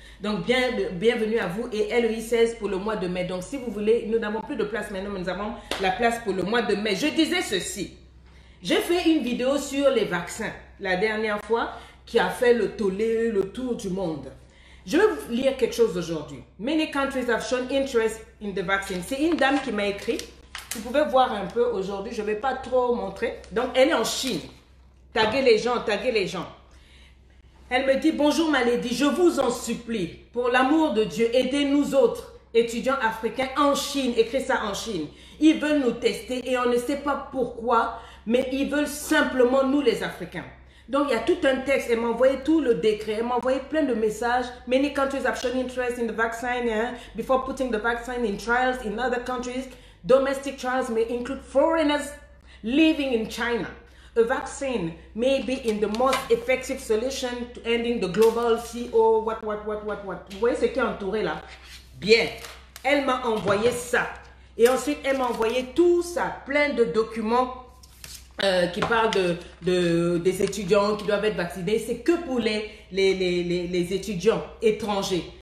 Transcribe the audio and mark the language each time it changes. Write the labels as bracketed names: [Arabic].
[French] Donc, bienvenue à vous et LEI 16 pour le mois de mai. Donc, si vous voulez, nous n'avons plus de place maintenant, mais nous avons la place pour le mois de mai. Je disais ceci. J'ai fait une vidéo sur les vaccins la dernière fois qui a fait le tollé, le tour du monde. Je vais vous lire quelque chose aujourd'hui. [English] Many countries have shown interest in the vaccine. [French] C'est une dame qui m'a écrit. Vous pouvez voir un peu aujourd'hui. Je ne vais pas trop montrer. Donc, elle est en Chine. Taguez les gens, taguez les gens. Elle me dit, bonjour ma lady, je vous en supplie, pour l'amour de Dieu, aidez-nous autres étudiants africains en Chine. Écris ça en Chine. Ils veulent nous tester et on ne sait pas pourquoi, mais ils veulent simplement nous les Africains. Donc il y a tout un texte, elle m'a envoyé tout le décret, elle m'a envoyé plein de messages. [English] Many countries have shown interest in the vaccine before putting the vaccine in trials in other countries. Domestic trials may include foreigners living in China. A vaccine may be in the most effective solution to ending the global CO, what. [French] Vous voyez ce qui est entouré là? Bien. Elle m'a envoyé ça. Et ensuite, elle m'a envoyé tout ça, plein de documents qui parlent des étudiants qui doivent être vaccinés. C'est que pour les étudiants étrangers.